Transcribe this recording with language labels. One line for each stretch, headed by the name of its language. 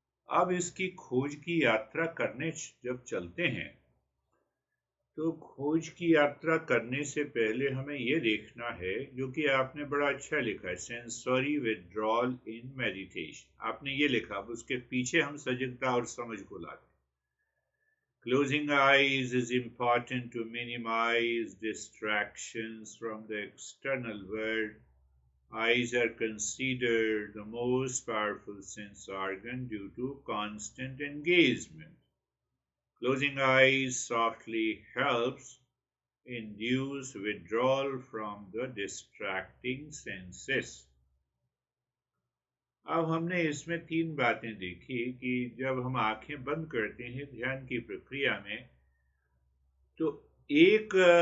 Hindi: अब इसकी खोज की यात्रा करने जब चलते हैं, तो खोज की यात्रा करने से पहले हमें यह देखना है, जो कि आपने बड़ा अच्छा लिखा है,
English: sensory withdrawal in meditation,
Hindi: आपने ये लिखा। अब उसके पीछे हम सजगता और समझ को लाते हैं।
English: Closing eyes is important to minimize distractions from the external world. Eyes are considered the most powerful sense organ due to constant engagement. Closing eyes softly helps induce withdrawal from the distracting senses.
Hindi: अब हमने इसमें 3 बातें देखी कि जब हम आंखें बंद करते हैं ध्यान की प्रक्रिया में, तो एक